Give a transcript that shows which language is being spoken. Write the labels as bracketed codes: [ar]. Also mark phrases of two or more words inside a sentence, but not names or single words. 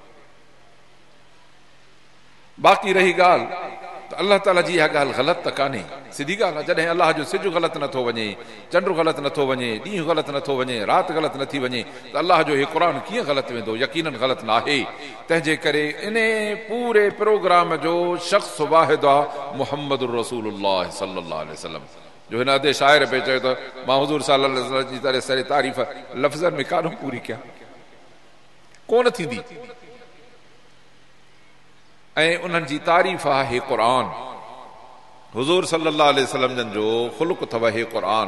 [sd] बाक़ी रही ॻाल्हि त अलाह ताला जी इहा ॻाल्हि ग़लति त कान्हे, सिधी ॻाल्हि आहे। जॾहिं अलाह जो सिज ग़लति नथो वञे, चंड ग़लति नथो वञे, ॾींहुं ग़लति नथो वञे, राति ग़लति नथी वञे, त अलाह जो इहो क़ुरान कीअं ग़लति वेंदो? यकीनन ग़लति न आहे। तंहिंजे करे इन पूरे प्रोग्राम जो शख़्स वाहिद आहे मुहम्मद रसूलुल्लाह [ar] صلى الله عليه وسلم, [sd] जो हिन अधे शाइर पे चयो त मां हुज़ूर [ar] صلى الله عليه وسلم [sd] जी तरह सरे तारीफ़ लफ़्ज़नि में कान पूरी कयां, कोन थींदी। ऐं उन्हनि जी तारीफ़ आहे हे क़ुरान। हुज़ूर [ar] صلى الله عليه وسلم [sd] जन जो ख़ुल्क़ अथव हे क़ुरान।